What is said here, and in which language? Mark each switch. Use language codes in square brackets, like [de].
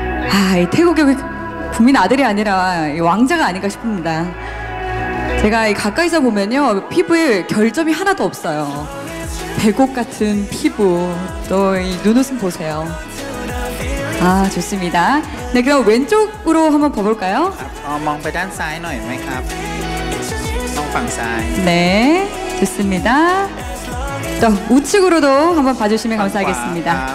[ko] 아, 이 태국의 국민 아들이 아니라 왕자가 아닌가 싶습니다. 제가 가까이서 보면요, 피부에 결점이 하나도 없어요. 배곡 같은 피부, 또 이 눈웃음 보세요. 아, 좋습니다. 네, 그럼 왼쪽으로 한번 봐볼까요? [th] มองไปด้านซ้ายหน่อยไหมครับมองฝั่งซ้าย [ko] 네, 좋습니다. 또 우측으로도 한번 봐주시면 감사하겠습니다.